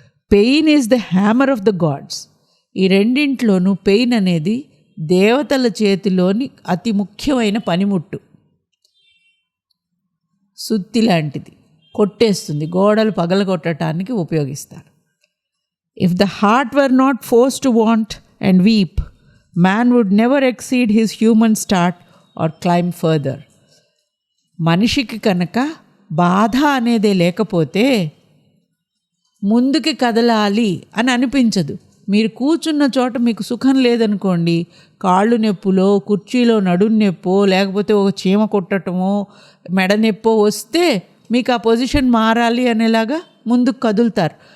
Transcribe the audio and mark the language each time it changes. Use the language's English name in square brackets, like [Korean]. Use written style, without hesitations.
[English] Pain is the hammer of the gods. [Telugu] ఈ రెండింట్లోనూ pain అనేది దేవతల చేతిలోని అతి ముఖ్యమైన పనిముట్టు. సుత్తి లాంటిది, కొట్టేస్తుంది, గోడలు పగలగొట్టడానికి ఉపయోగిస్తారు. [English] If the heart were not forced to want and weep, Man would never exceed his human start or climb further. [Telugu] మనిషికి కనుక బాధ అనేదే లేకపోతే ముందుకి కదలాలి అని అనిపించదు. మీరు కూర్చున్న చోట మీకు సుఖం లేదనుకోండి, కాళ్ళు నొప్పులో, కుర్చీలో నడుం నొప్పో, లేకపోతే ఒక చీమ కొట్టటమో, మెడ నొప్పో వస్తే మీకు ఆ పొజిషన్ మారాలి అనేలాగా ముందుకు కదులుతారు.